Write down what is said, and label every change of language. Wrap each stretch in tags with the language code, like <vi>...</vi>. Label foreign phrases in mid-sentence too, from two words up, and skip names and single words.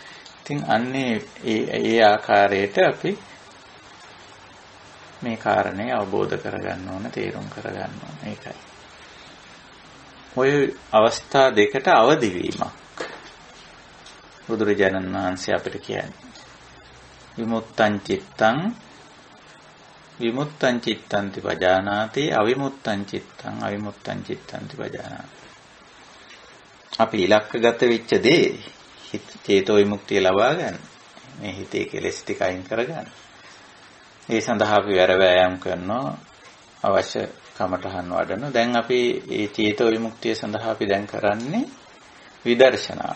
<si>ඉතින් අන්නේ ඒ ආකාරයට අපි මේ කාරණේ අවබෝධ කරගන්න ඕන, තේරුම් කරගන්න ඕන. ඒකයි. ඔය අවස්ථා දෙකට අවදි වීමක් බුදුරජාණන් වහන්සේ අපිට කියන්නේ.</si> <pi>විමුත්තං චිත්තං විමුත්තං චිත්තන්ති පජානාති අවිමුත්තං චිත්තං අවිමුත්තං චිත්තන්ති පජානාති.</pi> <si>අපි ඉලක්කගත වෙච්ච දේ චේතෝ විමුක්තිය ලබා ගන්න. මේ හිතේ කෙලෙස් ටික අයින් කරගන්න. ඒ සඳහා අපි වැරවැයම් කරනවා, අවශ්‍ය කමටහන් වඩන. දැන් අපි මේ චේතෝ විමුක්තිය සඳහා අපි දැන් කරන්නේ විදර්ශනාව.</si>